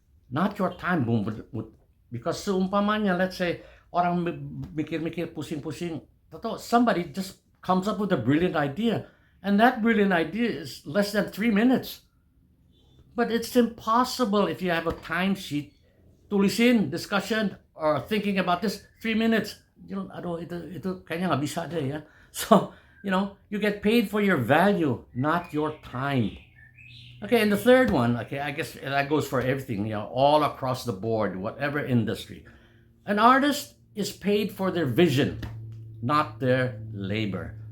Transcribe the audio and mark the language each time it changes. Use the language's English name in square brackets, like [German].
[English] Not your time, because seumpamanya, let's say, [Indonesian] orang mikir-mikir pusing-pusing, [English] somebody just comes up with a brilliant idea, and that brilliant idea is less than 3 minutes. But it's impossible if you have a timesheet, tulisin, discussion, or thinking about this, 3 minutes. [Indonesian] Aduh, itu kayaknya nggak bisa deh ya. [English] So, you get paid for your value, not your time. Okay, and the third one, okay, I guess that goes for everything, all across the board, whatever industry. An artist is paid for their vision, not their labor.